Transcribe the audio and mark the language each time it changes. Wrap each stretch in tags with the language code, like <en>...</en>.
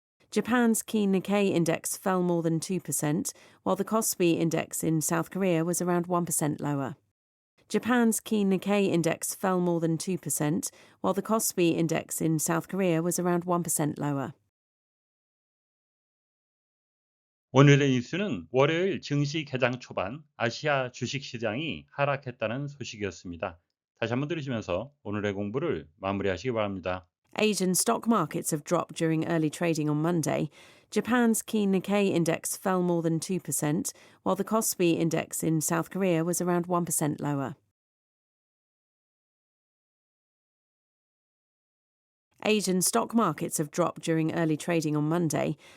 <en>Japan's key Nikkei index fell more than 2%, while the Kospi index in South Korea was around 1% lower. Japan's key Nikkei index fell more than 2%, while the Kospi index in South Korea was around 1% lower.</en> <ko>오늘의 뉴스는 월요일 증시 개장 초반 아시아 주식시장이 하락했다는 소식이었습니다. 다시 한번 들으시면서 오늘의 공부를 마무리하시기 바랍니다.</ko> <en>Asian stock markets have dropped during early trading on Monday. Japan's key Nikkei index fell more than 2%, while the Kospi index in South Korea was around 1% lower. Asian stock markets have dropped during early trading on Monday.</en>